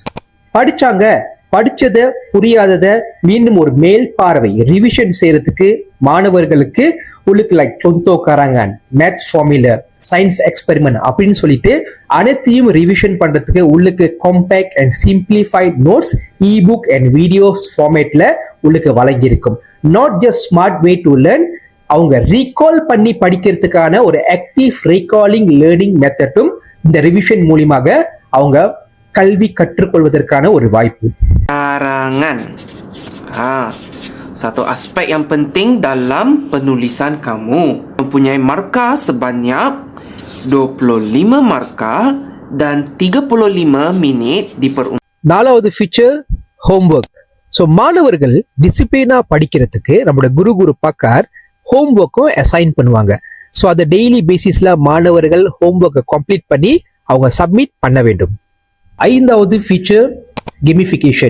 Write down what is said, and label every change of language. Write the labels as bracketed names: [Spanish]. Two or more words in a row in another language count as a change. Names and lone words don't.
[Tamil] படிச்சத புரியாதத மீண்டும் ஒரு மேல் பார்வை ரிவிஷன் செய்யறதுக்கு மாணவர்களுக்கு உள்ளுக்கு லைக் [Malay] contoh karangan, [English] maths formula, science experiment [Tamil] அப்படின்னு சொல்லிட்டு அனைத்தையும் ரிவிஷன் பண்றதுக்கு உள்ளுக்கு [English] compact and simplified notes ebook and videos format [Tamil] உள்ளுக்கு வழங்கியிருக்கும். [English] not just smart way to learn, [Tamil] அவங்க ரீகால் பண்ணி படிக்கிறதுக்கான ஒரு [English] active recalling learning method [Tamil] இந்த ரிவிஷன் மூலியமாக அவங்க கல்வி கற்றுக்கொள்வதற்கான ஒரு வாய்ப்பு. [Malay] Karangan. Satu aspek yang penting dalam penulisan kamu. Mempunyai markah sebanyak 25 markah dan 35 minit diperuntukkan. [Tamil] நாலாவது [English] feature homework. [Tamil] ஸோ மாணவர்கள் டிசிப்ளினா படிக்கிறதுக்கு நம்மளோட [Malay] guru pakar [English] homework assign [Tamil] பண்ணுவாங்க. ஸோ அதை [English] daily basis [Tamil] மாணவர்கள் [English] homework complete [Tamil] பண்ணி அவங்க சப்மிட் பண்ண வேண்டும். ஐந்தாவது [English] feature gamification.